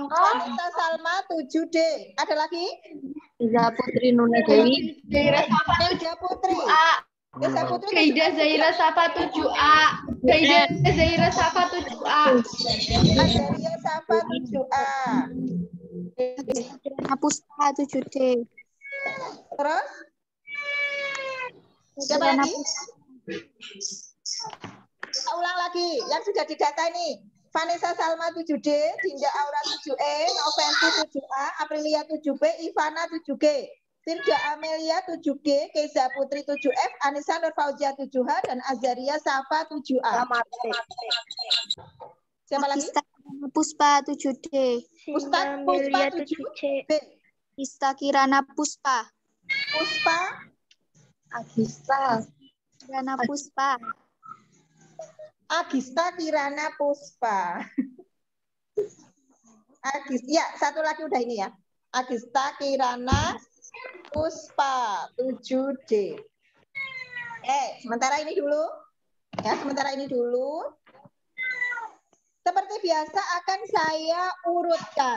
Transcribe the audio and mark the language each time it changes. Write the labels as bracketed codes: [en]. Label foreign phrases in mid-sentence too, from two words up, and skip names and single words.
[id] Vanessa Salma 7D. Ada lagi? Agista Putri Nurmila Dewi. Elja Putri. Elja Putri. Kaida Zaira Safa 7A. Kaida Zaira Safa 7A. Azaria Safa 7A. Puspa 7D. Terus? Siapa lagi? Ulang lagi, yang sudah didata ini. Vanessa Salma 7D, Dinda Aura 7E, Noventi 7A, Aprilia 7B, Ivana 7G, Firda Amelia 7G, Keza Putri 7F, Anissa Nur Fauzia 7H, dan Azaria Safa 7A. Siapa lagi? Puspa 7D. Puspa 7B. Agista Kirana Puspa. Puspa Agista Kirana Puspa. Agista Kirana Puspa. Ya, satu lagi udah ini ya. Agista Kirana Puspa 7D. Sementara ini dulu. Ya, sementara ini dulu. Seperti biasa akan saya urutkan.